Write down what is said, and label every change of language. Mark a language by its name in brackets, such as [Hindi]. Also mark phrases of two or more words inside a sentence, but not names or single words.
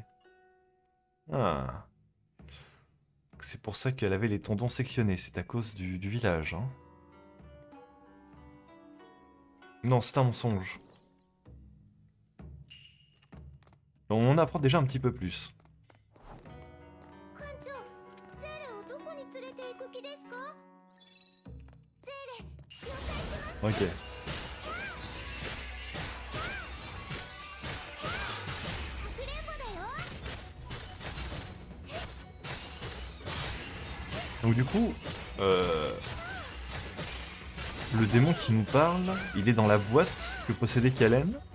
[French] Ah. C'est pour ça qu'elle avait les tendons sectionnés, c'est à cause du village. Hein. Non, c'est un mensonge. On en apprend déjà un petit peu plus. [Japanese] 艦長、ゼーレをどこに連れて行く気ですか？ゼーレ、了解しました。 [French] Ok. Donc du coup, le démon qui nous parle, il est dans la boîte que possédait Kellen.